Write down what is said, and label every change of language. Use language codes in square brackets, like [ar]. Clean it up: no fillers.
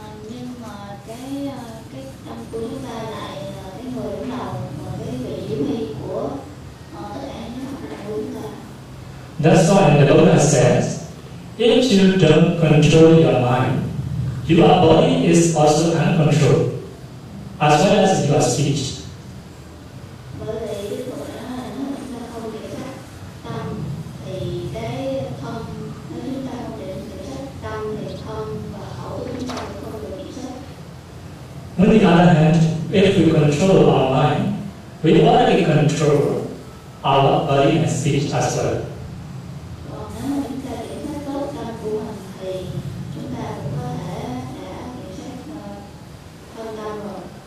[vi] Nhưng mà cái tâm của chúng ta lại là cái người đứng đầu và cái vị chỉ huy của tất cả những hoạt động của chúng ta. [en] That's why the Buddha says, if you don't control your mind, your body is also uncontrolled, as well as your speech. [vi] Bởi vì Đức Phật đã nói là nếu chúng ta không kiểm soát tâm thì cái thân, nếu chúng ta không kiểm soát tâm thì thân và khẩu chúng ta cũng không được kiểm soát. [en] On the other hand, if we control our mind, we already control our body and speech as well. [vi] Còn nếu mà chúng ta kiểm soát tốt tâm của mình thì chúng ta cũng có thể đã kiểm soát thân tâm rồi.